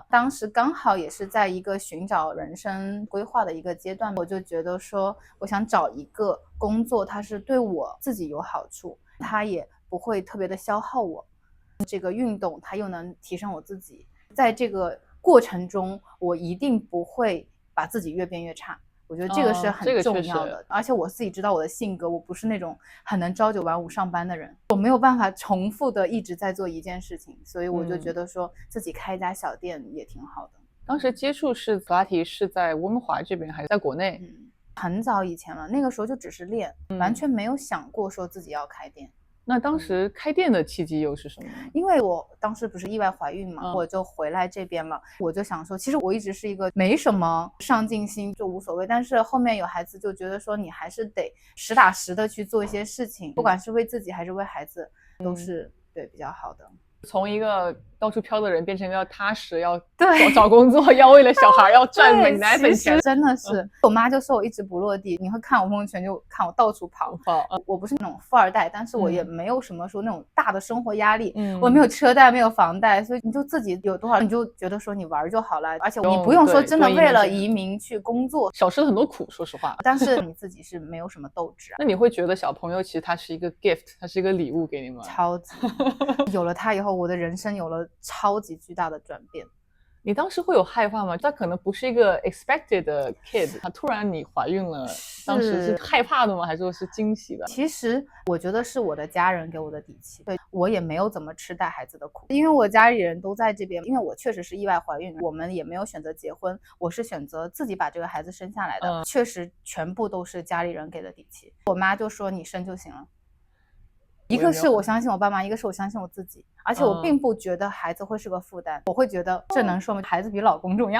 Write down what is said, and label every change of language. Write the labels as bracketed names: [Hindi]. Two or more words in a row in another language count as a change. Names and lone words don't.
[Chinese] 當時剛好也是在一個尋找人生規劃的一個階段，我就覺得說，我想找一個工作，它是對我自己有好處，它也不會特別的消耗我。這個運動它又能提升我自己，在這個過程中，我一定不會把自己越變越差。我覺得這個是很重要的，而且我自己知道我的性格，我不是那種很能朝9晚5上班的人，我沒有辦法重複的一直在做一件事情，所以我就覺得說自己開一家小店也挺好的。當時接觸是普拉提是在溫哥華這邊還是在國內？很早以前了，那個時候就只是練，完全沒有想過說自己要開店。那當時開店的契機又是什麼？因為我當時不是意外懷孕嘛，我就回來這邊了。我就想說，其實我一直是一個沒什麼上進心，就無所謂。但是後面有孩子，就覺得說你還是得實打實的去做一些事情，不管是為自己還是為孩子，都是對比較好的。從一個到處飄的人變成一個要踏實，要找工作，要為了小孩要賺本奶粉錢，真的是。我媽就說我一直不落地，你會看我朋友圈就看我到處跑。我不是那種富二代，但是我也沒有什麼說那種大的生活壓力，我沒有車貸，沒有房貸，所以你就自己有多少你就覺得說你玩就好了，而且你不用說真的為了移民去工作，少吃了很多苦，說實話。但是你自己是沒有什麼鬥志啊。那你會覺得小朋友其實他是一個 gift， 他是一個禮物給你們？超級，有了他以後，我的人生有了超級巨大的轉變。你當時會有害怕嗎？他可能不是一個 expected 的 kid， 他突然你懷孕了，當時是害怕的嗎？還是說是驚喜的？其實我覺得是我的家人給我的底氣，對，我也沒有怎麼吃帶孩子的苦，因為我家裡人都在這邊，因為我確實是意外懷孕，我們也沒有選擇結婚，我是選擇自己把這個孩子生下來的，確實全部都是家裡人給的底氣。我媽就說你生就行了。一個是我相信我爸媽，一個是我相信我自己，而且我並不覺得孩子會是個負擔，我會覺得這能說明孩子比老公重要。